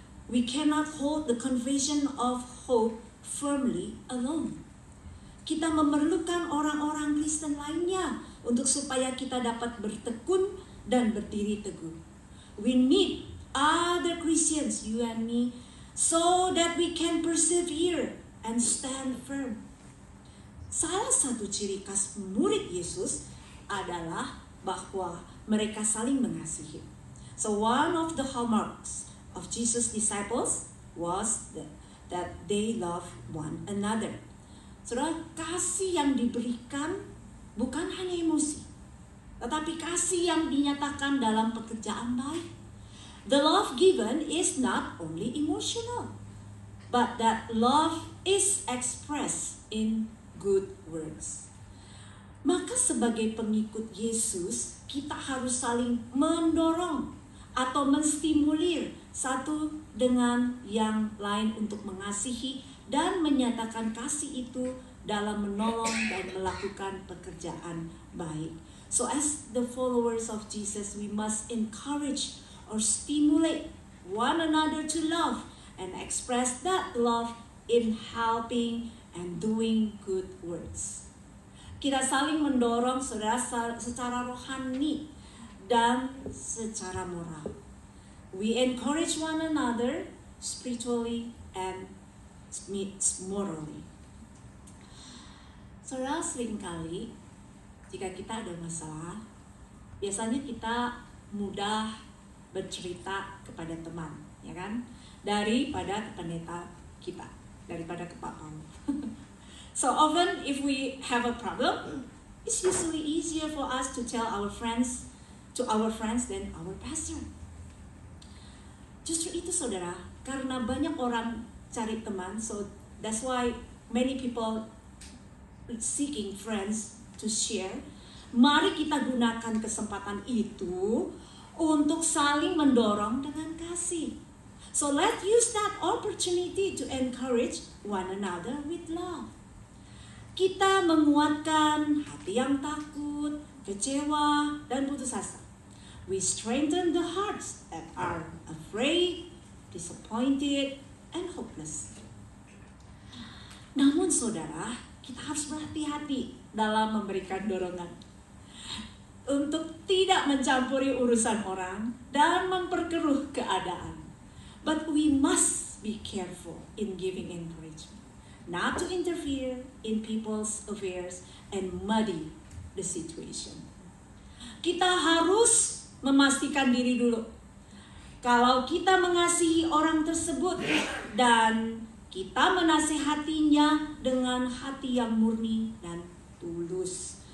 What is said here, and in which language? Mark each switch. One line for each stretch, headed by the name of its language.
English: We cannot hold the confession of hope firmly alone.
Indonesian: Kita memerlukan orang-orang Kristen lainnya untuk supaya kita dapat bertekun dan berdiri teguh.
English: We need other Christians, you and me, so that we can persevere and stand firm.
Indonesian: Salah satu ciri khas murid Yesus adalah bahwa mereka saling mengasihi.
English: So one of the hallmarks of Jesus' disciples was that they love one another.
Indonesian: Saudara, kasih yang diberikan bukan hanya emosi, tetapi kasih yang dinyatakan dalam pekerjaan baik.
English: The love given is not only emotional, but that love is expressed in good works.
Indonesian: Maka sebagai pengikut Yesus, kita harus saling mendorong atau menstimulir satu dengan yang lain untuk mengasihi dan menyatakan kasih itu dalam menolong dan melakukan pekerjaan baik.
English: So as the followers of Jesus, we must encourage or stimulate one another to love and express that love in helping and doing good works.
Indonesian: Kita saling mendorong, saudara, secara rohani dan secara moral.
English: We encourage one another spiritually and morally.
Indonesian: Saudara, seringkali jika kita ada masalah, biasanya kita mudah bercerita kepada teman, ya kan? Daripada ke pendeta kita, daripada ke Pak Paul.
English: So often if we have a problem, it's usually easier for us to tell our friends than our pastor.
Indonesian: Justru itu, saudara, karena banyak orang cari teman,
English: so that's why many people seeking friends to share.
Indonesian: Mari kita gunakan kesempatan itu untuk saling mendorong dengan kasih.
English: So let's use that opportunity to encourage one another with love.
Indonesian: Kita menguatkan hati yang takut, kecewa, dan putus asa.
English: We strengthen the hearts that are afraid, disappointed, and hopeless.
Indonesian: Namun saudara, kita harus berhati-hati dalam memberikan dorongan untuk tidak mencampuri urusan orang dan memperkeruh keadaan.
English: But we must be careful in giving encouragement, not to interfere in people's affairs and muddy the situation.
Indonesian: Kita harus memastikan diri dulu kalau kita mengasihi orang tersebut dan kita menasehatinya dengan hati yang murni dan tulus.